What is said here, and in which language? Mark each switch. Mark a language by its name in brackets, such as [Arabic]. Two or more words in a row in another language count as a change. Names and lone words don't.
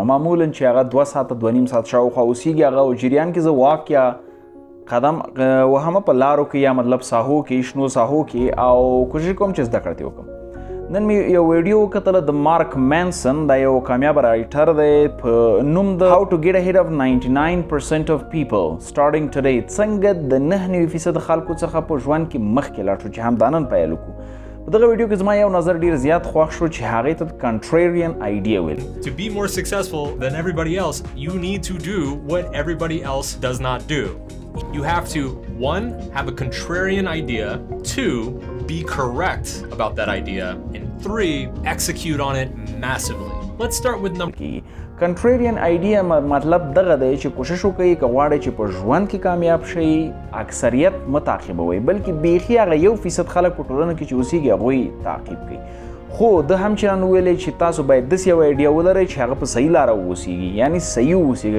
[Pashto] معمولا چې هغه 2 ساعته 2.5 ساعت شاوخوا اوسیږي. هغه جریان کې زه واک یا قدم وهمه په لارو کې یا مطلب ساحو کې شنو ساحو کې او کوشش کوم چې زده کړتې وکړم. نن مې یو ویډیو وکتله د مارک مانسن، دا یو کامیاب رایټر دی، په نوم د [English] How to get ahead of 99% of people starting today. [Pashto] څنګه د 99% خلکو څخه په ژوند کې مخکې لاړ شو چې همدا نن پیل وکړو. په دغه ویډیو کې زما یو نظر ډیر زیات خوښ شو چې هغې ته [English] contrarian idea [Pashto] ویل. [English] To be more successful than everybody else, you need to do what everybody else does not do. You have to, 1, have a contrarian idea, 2, be correct about that idea, and 3, execute on it massively. Let's start with number. Contrarian idea [Pashto] مطلب دغه دی چې کوشش وکړئ که غواړئ چې په ژوند کې کامیاب شئ اکثریت مه تعقیبوئ، بلکې بیخي هغه 1% خلک په ټولنه کې چې اوسیږي هغوی تعقیب کړئ. خو ده همچنان وویلی چې تاسو باید داسې یو ایډیا ولرئ چې هغه په صحیح لاره واوسیږي، یعنی صحیح واوسیږي.